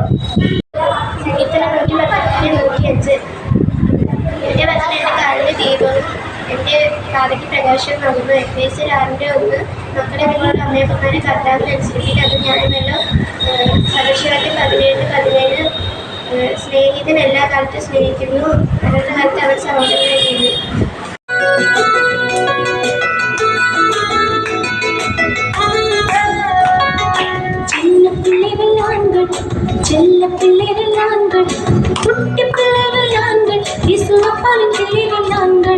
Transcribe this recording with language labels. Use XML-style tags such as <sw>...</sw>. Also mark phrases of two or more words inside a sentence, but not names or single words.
<ml>സങ്കീർത്തനം 110:105 എൻ്റെ വചനം എൻ്റെ കാലിന് ദീപവും എൻ്റെ പാതയ്ക്ക് പ്രകാശമാകുന്നു. എഫെസ്യർ 6:1 മക്കളെ നിങ്ങളുടെ അമ്മയപ്പന്മാരെ കർത്താവിൽ അനുസരിപ്പിൻ, അത് ന്യായമല്ലോ. സദൃശവാക്യം 17:17 സ്നേഹിതൻ എല്ലാ കാലത്തും സ്നേഹിക്കുന്നു, അന്നത്തെ കാലത്ത് അവൻ സഹോദരനായി തീരുന്നു.</ml> <ta>செல்ல பிள்ளைகள் நாங்கள், குட்டி பிள்ளைகள் நாங்கள், இசுவப்பாலின் பிள்ளைகள் நாங்கள்.</ta>